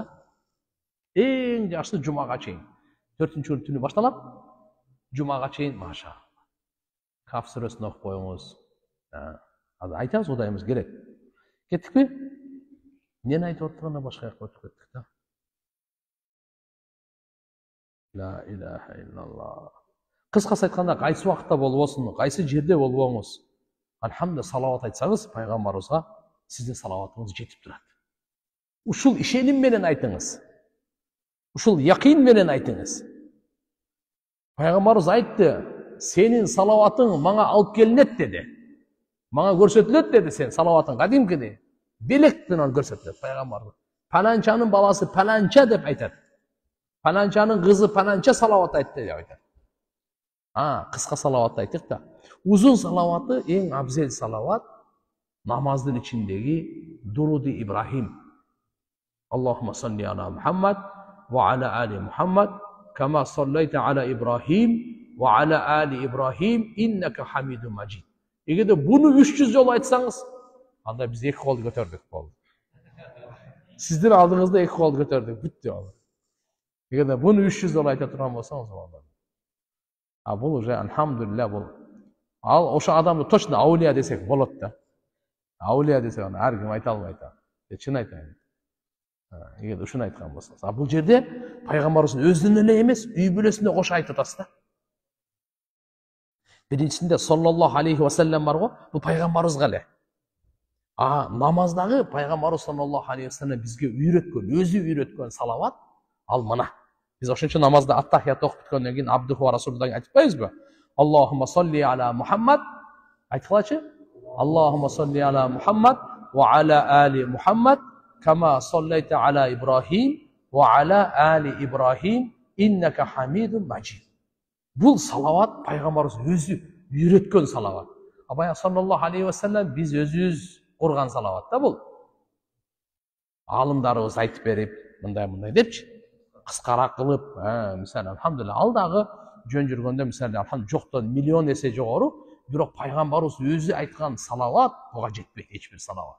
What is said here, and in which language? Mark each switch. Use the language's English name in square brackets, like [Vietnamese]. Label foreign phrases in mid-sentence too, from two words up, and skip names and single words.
[Kyrgyz] Эң жакшы жумага чейин. 4-күн түнү башталат, жумага чейин маша. Каф сүрөсүн окуп коюңуз. Азыр айтабыз, Кудайымыз келет. Кеттикпи? Эмнени айтып отурганда башка жакка өтүп кеттик да. [Arabic] لا إله إلا الله. [Kyrgyz] Кыскасы айтканда, кайсы убакытта болбосун, кайсы жерде болбоңуз, алхамдулилlah салават айтсаңыз, пайгамбарыбызга сиздин салаватыңыз жетип турат. Ушул ишеним менен айтыңыз. Ушул якин менен айтыңыз. Пайгамбарыбыз айтты, сенин салаватың мага алып келинет деди. Мага көрсөтүлөт деди сен салаватың кадимкидей. Белек менен көрсөтүлөт пайгамбарыбыз. Паланчанын баласы паланча деп айтат. Паланчанын кызы паланча салават айтты деп айтат. Кыска салаватты айттык да. Узун салаваты эң абзел салават намаздын ичиндеги дуруди Ибрахим. [Arabic] اللهم صل على محمد وعلى آل محمد كما صليت على إبراهيم وعلى آل إبراهيم إنك حميد مجيد. [Kyrgyz] Эгерде буну 300 жолу айтсаңыз, анда биз 2 колду көтөрдүк болду. Сиздин алдыңызда 2 колду көтөрдүк, бүттү ал. Эгерде буну 300 жолу айта турган болсоңуз болду. Бул уже алхамдулилlah бул. Ал ошо адамды точно аулия десек болот да. Аулия десек аны ар ким айта албайт. Чын айтайын. Эгерде ушуну айткан болсоңуз. Бул жерде пайгамбарыбыздын өзүнөн эле эмес, үй бүлөсүнө кошо айтып атасыз да. Биринчисинде [Arabic] صلى الله عليه وسلم [Kyrgyz] бар го, бул пайгамбарыбызга эле. Намаздагы пайгамбарыбыз [Arabic] صلى الله عليه وسلم [Kyrgyz] бизге үйрөткөн, өзү үйрөткөн салават ал мына. Биз ошончо намазда аттахият окуп бүткөндөн кийин [Arabic] عبده ورسوله [Kyrgyz] айтпайбызбы? [Arabic] اللهم صل على محمد. [Kyrgyz] Айткылачы? [Arabic] اللهم صل على محمد وعلى آل محمد كما صليت على إبراهيم وعلى آل إبراهيم إنك حميد مجيد. [Kazakh] Бұл салават пайғамбарымыз өзі үйреткен салават. Абай [Arabic] صلى الله عليه وسلم [Kazakh] біз өзіміз құрған салават та бұл. Алымдарымыз айтып беріп, мындай депші, қысқарақ қылып, мысалы, алхамдулилля, алдағы жөн жүргенде, мысалы, алхамдулилля, жоқтан миллион есе жоғары, бирок пайғамбарымыз өзі айтқан салават бұға жетпейді, ешбір салават.